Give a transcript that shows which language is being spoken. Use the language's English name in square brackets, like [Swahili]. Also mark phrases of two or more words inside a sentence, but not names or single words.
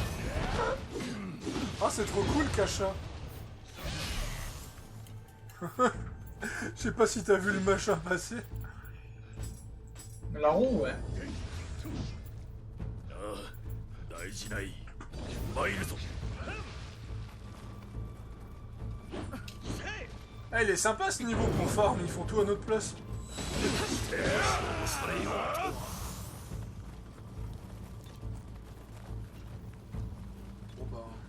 [French] Ah, c'est trop cool, Kacha! Je sais pas si t'as vu le machin passer. La roue, ouais. [Japanese] ああ、大事ない参るぞ。 [French] Eh, il est sympa ce niveau confort, mais ils font tout à notre place. Bon bah...